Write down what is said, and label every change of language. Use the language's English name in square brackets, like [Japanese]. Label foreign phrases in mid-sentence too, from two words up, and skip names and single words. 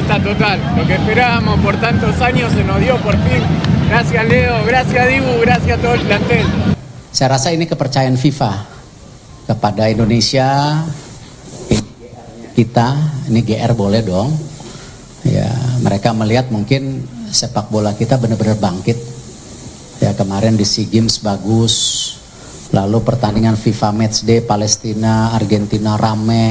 [Spanish] fiesta total. Lo que esperábamos por tantos años se nos dio por fin. Gracias Leo, gracias Dibu, gracias a todo el plantel. [Indonesian] Saya rasa ini kepercayaan FIFA kepada Indonesia. Kita, ini GR boleh dong. Ya, mereka melihat mungkin sepak bola kita benar-benar bangkit. Ya, kemarin di SEA Games bagus. Lalu pertandingan FIFA Matchday Palestina, Argentina rame.